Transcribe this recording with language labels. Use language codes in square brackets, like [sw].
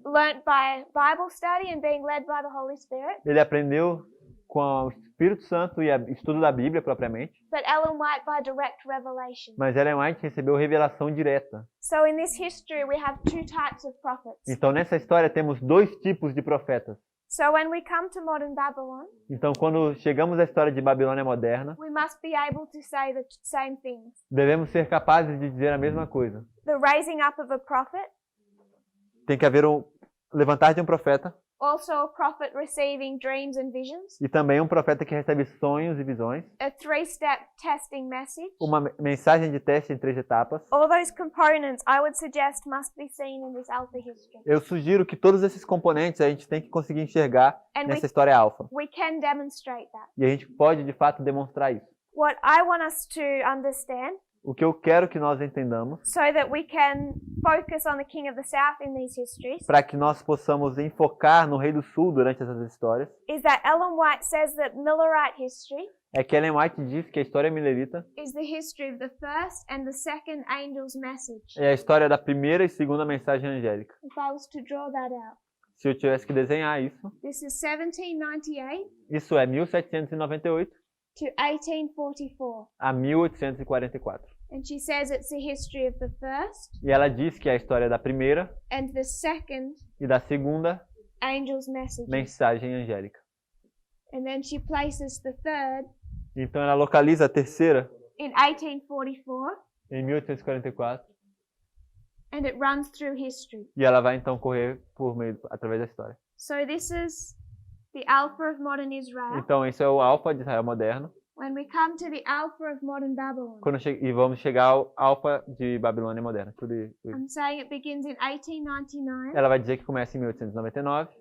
[en] learnt by Bible study and being led by the Holy Spirit, [pt] ele aprendeu com o Espírito Santo e o estudo da Bíblia propriamente, [en] but Ellen White by direct revelation. [pt] mas Ellen White recebeu revelação direta. [en] So in this history we have two types of prophets. [pt] Então nessa história temos dois tipos de profetas. [en] So when we come to modern Babylon, [pt] Então quando chegamos à história de Babilônia moderna, [en] we must be able to say the same things. [pt] devemos ser capazes de dizer a mesma coisa. [en] The raising up of a prophet, [pt] Tem que haver um levantar de um profeta [en] also a prophet receiving dreams and visions, [pt] e também um profeta que recebe sonhos e visões, [en] a three-step testing message. [pt] uma mensagem de teste em 3 etapas. [en] All those components I would suggest must be seen in this Alpha history. [pt] Eu sugiro que todos esses componentes a gente tem que conseguir enxergar [en] And [pt] nessa história alfa. [en] we can demonstrate that. [pt] E a gente pode, de fato, demonstrar isso. [en] What I want us to understand, [pt] O que eu quero que nós entendamos, [en] so that we can focus on the King of the South in these histories, [pt] para que nós possamos enfocar no Rei do Sul durante essas histórias, [en] is that Ellen White says that Millerite history [pt] é que Ellen White diz que a história milerita [en] is the history of the first and the second angel's message. [pt] é a história da primeira e segunda mensagem angélica. [en] If I was to draw that out, [pt] Se eu tivesse que desenhar isso, [en] this is 1798 [pt] isso é 1798 [en] to 1844. [pt] a 1844. [en] And she says it's the history of the first [pt] E ela diz que é a história da primeira [en] and the second [pt] e da segunda [en] angel's messages. [pt] mensagem angélica. [en] And then she places the third [pt] Então ela localiza a terceira [en] in 1844, [pt] em 1844 [en] and it runs through history. [pt] e ela vai então correr através da história. [en] So this is the Alpha of modern Israel. [pt] Então esse é o alfa de Israel moderno. [en] When we come to the Alpha of modern Babylon, [pt] E vamos chegar ao alfa de Babilônia moderna. [en] I'm saying it begins in 1899 [pt] Ela vai dizer que começa em 1899